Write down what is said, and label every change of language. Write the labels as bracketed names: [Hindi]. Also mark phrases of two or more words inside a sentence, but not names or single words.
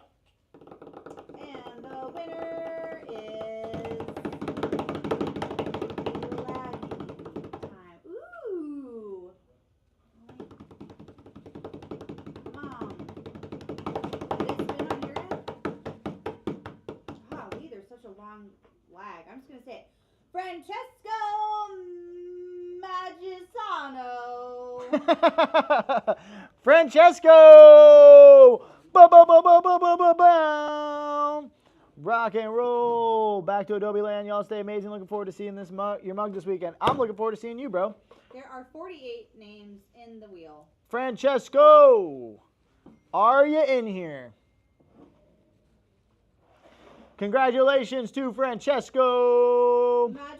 [English] And the winner is Laggy time. Ooh. Mom. Did it spin on your end? Golly, there's such a long lag. I'm just gonna say it. Francesco Magisano. Francesco. Ba-ba-ba-ba-ba-ba-ba. Rock and roll. Back to Adobe Land. Y'all stay amazing. Looking forward to seeing your mug this weekend. I'm looking forward to seeing you, bro. There are 48 names in the wheel. Francesco, are you in here? Congratulations to Francesco